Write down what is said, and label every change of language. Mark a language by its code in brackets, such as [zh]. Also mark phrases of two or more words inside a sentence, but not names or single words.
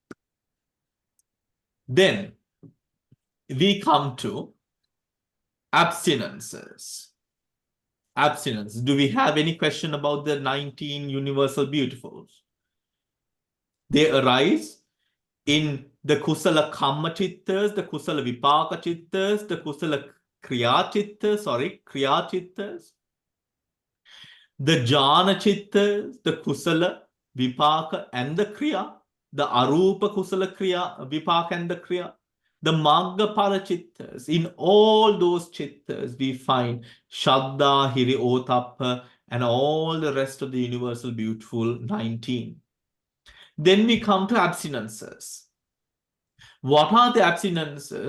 [en] Then we come to abstinences. Abstinence. Do we have any question about the 19 universal beautifuls? They arise in the [pi] kusala kamma chittas, [en] the [pi] kusala vipaka chittas, [en] the [pi] kusala kriya chittas, [en] the [pi] jhana chittas, [en] the [pi] kusala vipaka [en] and the kriya, the [pi] arupa kusala kriya, vipaka [en] and the kriya, the [pi] magga pala chittas. [en] In all those chittas, we find Shraddha, Hiri, Otappa, and all the rest of the universal beautiful 19. Then we come to abstinences. What are the abstinences?